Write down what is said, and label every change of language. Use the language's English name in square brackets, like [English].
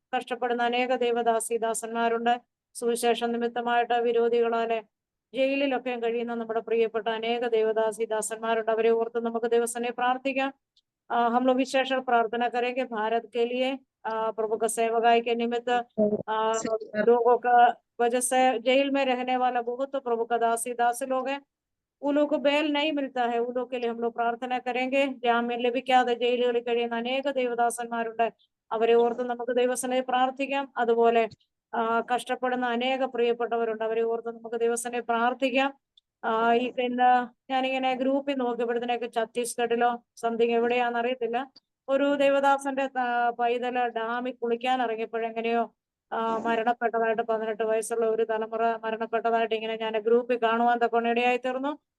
[Malayalam] കഷ്ടപ്പെടുന്ന അനേക ദേവദാസിദാസന്മാരുണ്ട്. സുവിശേഷ നിമിത്തമായിട്ട് വിരോധികളാലെ ജയിലിലൊക്കെ കഴിയുന്ന നമ്മുടെ പ്രിയപ്പെട്ട അനേക ദേവദാസിദാസന്മാരുണ്ട്. അവരെ ഓർത്ത് നമുക്ക് ദിവസനെ പ്രാർത്ഥിക്കാം. [Hindi] हम लोग विशेष प्रार्थना करेंगे भारत के लिए, प्रभु का सेवकाई के निमित्त, लोगों का वजह से जेल में रहने वाला बहुत तो प्रभु का दासी लोग हैं, उन लोगों को बेल नहीं मिलता है. उन लोगों के लिए हम लोग प्रार्थना करेंगे. [Malayalam] ജാമ്യം ലഭിക്കാതെ ജയിലുകളിൽ കഴിയുന്ന അനേക ദേവദാസന്മാരുണ്ട്. അവരെ ഓർത്ത് നമുക്ക് ദൈവസന്നിധിയിൽ പ്രാർത്ഥിക്കാം. അതുപോലെ കഷ്ടപ്പെടുന്ന അനേക പ്രിയപ്പെട്ടവരുണ്ട്. അവരെ ഓർത്ത് നമുക്ക് ദിവസനെ പ്രാർത്ഥിക്കാം. ഇന്ന് ഞാനിങ്ങനെ ഗ്രൂപ്പിൽ നോക്കിയപ്പോഴത്തേക്ക് ഛത്തീസ്ഗഡിലോ സംതിങ് എവിടെയാന്ന് അറിയത്തില്ല, ഒരു ദേവദാസന്റെ പൈതല് ഡാമിൽ കുളിക്കാൻ ഇറങ്ങിയപ്പോഴെങ്ങനെയോ മരണപ്പെട്ടതായിട്ട് 18 വയസ്സുള്ള ഒരു തലമുറ മരണപ്പെട്ടതായിട്ട് ഇങ്ങനെ ഞാൻ ഗ്രൂപ്പിൽ കാണുവാൻ തക്കൊണ്ട് ഇടയായി തീർന്നു.